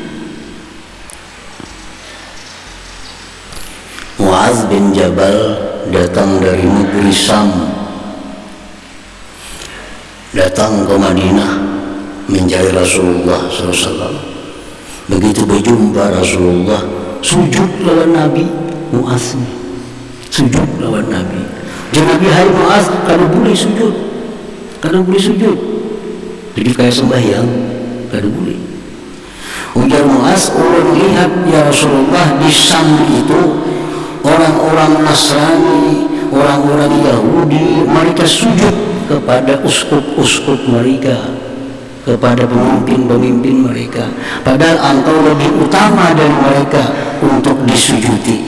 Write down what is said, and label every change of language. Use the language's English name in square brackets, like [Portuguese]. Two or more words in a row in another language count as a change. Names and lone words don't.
[Indonesian] Mu'adz bin Jabal datang dari negeri Syam, datang ke Madinah mencari Rasulullah SAW. Begitu berjumpa Rasulullah, [Banjar] sujud lawan Nabi. Mu'adz sujud lawan Nabi. Jadi Nabi, hai Mu'adz, kada boleh sujud, kada boleh sujud. Jadi kayak sembahyang, kada boleh. Ujar Mu'adz, [Indonesian] orang lihat [Arabic] يا رسول الله, [Indonesian] di Syam itu orang-orang Nasrani, orang-orang Yahudi, mereka sujud kepada uskup-uskup mereka, kepada pemimpin-pemimpin mereka. Padahal engkau lebih utama dari mereka untuk disujudi.